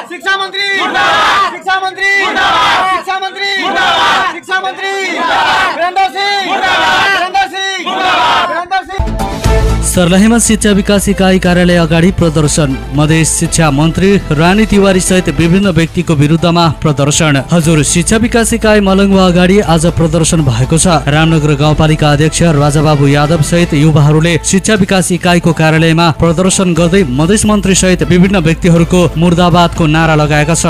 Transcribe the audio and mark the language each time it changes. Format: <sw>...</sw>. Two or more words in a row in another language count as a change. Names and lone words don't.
<hi>शिक्षा मंत्री मुर्दाबाद, शिक्षा मंत्री मुर्दाबाद, शिक्षा मंत्री मुर्दाबाद, शिक्षा मंत्री मुर्दाबाद, वीरेंद्र सिंह मुर्दाबाद, वीरेंद्र सिंह मुर्दाबाद, वीरेंद्र सिंह।</hi> <ne>सर्लाहीमा शिक्षा विकास इकाई कार्यालय अगाडि प्रदर्शन। मधेस शिक्षा मन्त्री रानी तिवारी सहित विभिन्न व्यक्तिको विरुद्धमा प्रदर्शन। हजुर शिक्षा विकास इकाई मलङ्गवा अगाडि आज प्रदर्शन भएको छ। रामनगर गाउँपालिका अध्यक्ष राजाबाबु यादव सहित युवाहरूले शिक्षा विकास इकाइको कार्यालयमा प्रदर्शन गर्दै मधेस मन्त्री सहित विभिन्न व्यक्तिहरूको मुर्दाबादको नारा लगाएका छन्।</ne>